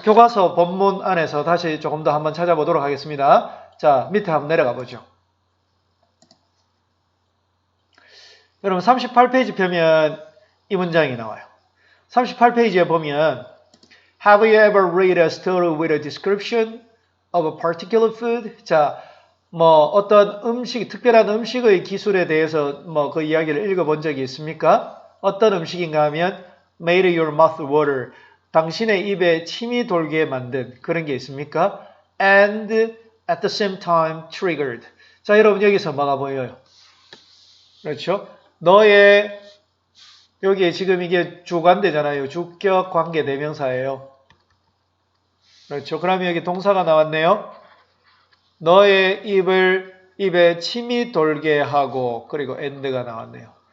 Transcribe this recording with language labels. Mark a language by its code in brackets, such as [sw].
[ko] 교과서 본문 안에서 다시 조금 더 한번 찾아보도록 하겠습니다. 자, 밑에 한번 내려가 보죠. 여러분 38페이지 펴면 이 문장이 나와요. 38페이지에 보면 [en] Have you ever read a story with a description of a particular food? [ko] 자, 어떤 음식, 특별한 음식의 기술에 대해서 그 이야기를 읽어본 적이 있습니까? 어떤 음식인가 하면 [en] made your mouth water. [ko] 당신의 입에 침이 돌게 만든 그런 게 있습니까? [en] And at the same time triggered. [ko] 자, 여러분 여기서 뭐가 보여요? 그렇죠? 너의 여기 지금 이게 주관대잖아요. 주격 관계 대명사예요. 그렇죠? 그러면 여기 동사가 나왔네요. 너의 입에 침이 돌게 하고 그리고 and가 나왔네요.